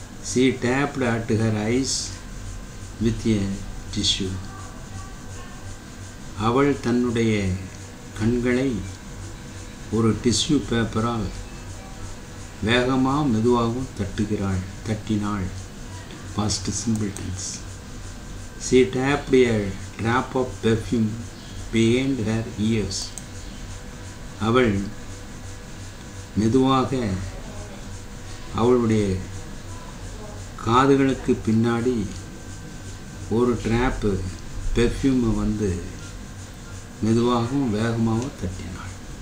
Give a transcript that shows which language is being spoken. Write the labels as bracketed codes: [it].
[en] She tapped at her eyes with a tissue. [ta] அவள் தன்னுடைய கண்களை ஒரு டிஷ்யூ பேப்பரால் வேகமாக மெதுவாகவும் தட்டினாள். [en] Past simple tense. She tapped a drop of perfume behind her ears. [ta] அவள் மெதுவாக அவளுடைய காதுகளுக்கு பின்னாடி ஒரு ட்ராப்பு பெர்ஃப்யூமை வந்து மெதுவாகவும் வேகமாகவும் தட்டினாள்.